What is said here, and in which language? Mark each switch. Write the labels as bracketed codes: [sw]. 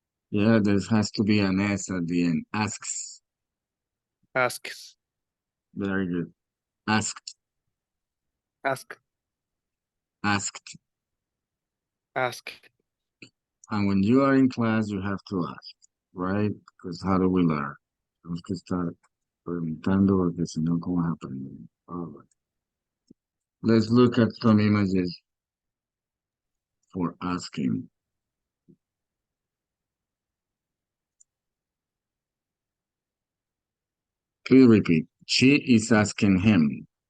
[en] Yeah, there has to be an S at the end. Asks. Asks. Very good. Asked. Ask. Asked. Ask. And when you are in class, you have to ask, right? Because how do we learn? [es] Tenemos que estar preguntando porque si no, ¿cómo aprendemos? [en] All right. Let's look at some images for asking. Please repeat. She is asking him.